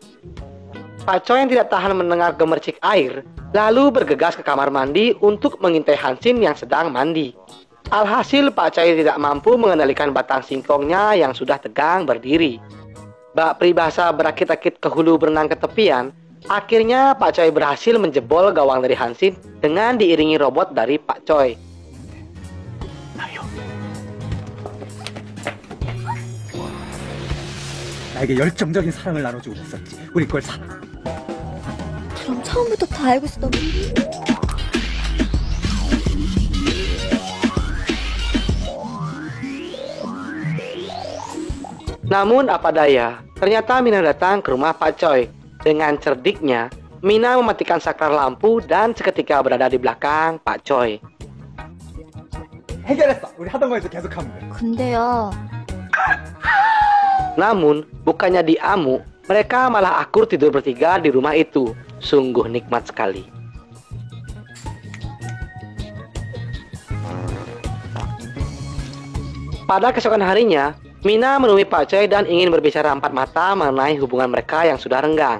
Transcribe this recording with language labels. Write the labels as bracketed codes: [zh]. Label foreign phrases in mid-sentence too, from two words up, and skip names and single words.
[id] Pak Choi yang tidak tahan mendengar gemercik air, lalu bergegas ke kamar mandi untuk mengintai Hansin yang sedang mandi. Alhasil Pak Choi tidak mampu mengendalikan batang singkongnya yang sudah tegang berdiri. Bak peribahasa berakit-akit ke hulu berenang ke tepian, akhirnya Pak Choi berhasil menjebol gawang dari Hansin dengan diiringi robot dari Pak Choi. [ko] 나에게 열정적인 사랑을 나눠주고 있었지. 우리 그걸 그럼 처음부터 다 알고 있었던 [id] Namun apa daya, ternyata Mina datang ke rumah Pak Choi. Dengan cerdiknya, Mina mematikan saklar lampu dan seketika berada di belakang Pak Choi. [ko] 해결했어. 우리 하던 거에서 계속하면 돼. 근데요. [id] Namun, bukannya diamu, mereka malah akur tidur bertiga di rumah itu. Sungguh nikmat sekali. Pada keesokan harinya, Mina menemui Pak Choi dan ingin berbicara empat mata mengenai hubungan mereka yang sudah renggang.